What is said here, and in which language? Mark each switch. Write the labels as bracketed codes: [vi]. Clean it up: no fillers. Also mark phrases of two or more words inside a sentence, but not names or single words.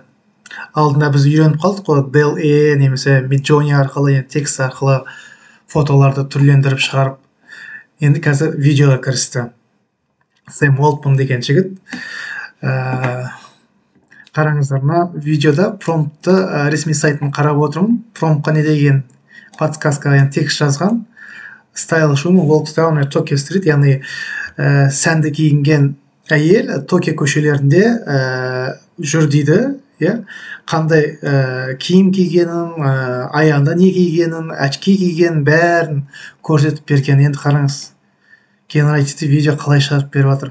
[kk] Алдында біз үйреніп қалдық қой, DALL-E немесе Midjourney арқылы, текст арқылы фотоларды түрлендіріп шығарып. Енді қазір видеоға кірісті. Сэм Уолтман деген жігіт. Қараңыздар, мына видеода промптты ресми сайтын қарап отырмын. Промптқа не деген подсказкаға текст жазған. [en] Stylish woman walks down a Tokyo street, [kk] яғни сәнді киінген әйел Токио көшелерінде жүр дейді. Қандай киім кигенін, аяғында не кигенін, очки кигенін бәрін көрсетіп берген. Енді қараңыз, генеративті видео қалай шығарып беріп жатыр.